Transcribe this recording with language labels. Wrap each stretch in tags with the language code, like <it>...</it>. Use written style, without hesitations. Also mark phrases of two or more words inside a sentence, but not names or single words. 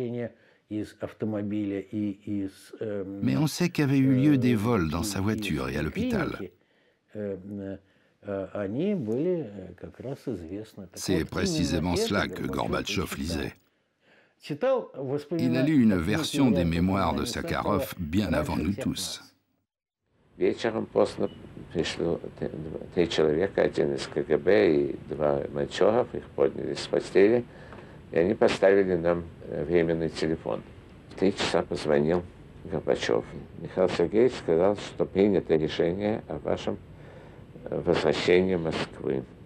<fr>Mais on sait qu'avaient eu lieu des vols dans sa voiture et à l'hôpital. C'est précisément cela que Gorbatchev lisait. Il a lu une version des mémoires de Sakharov bien avant nous tous.</fr> <ru>Вечером поздно пришло 3 человека, один из КГБ и 2 мальчогов, их подняли с постели, и они поставили нам временный телефон. В 3 часа позвонил Горбачев. Михаил Сергеевич сказал, что принято решение о вашем возвращении Москвы.</ru>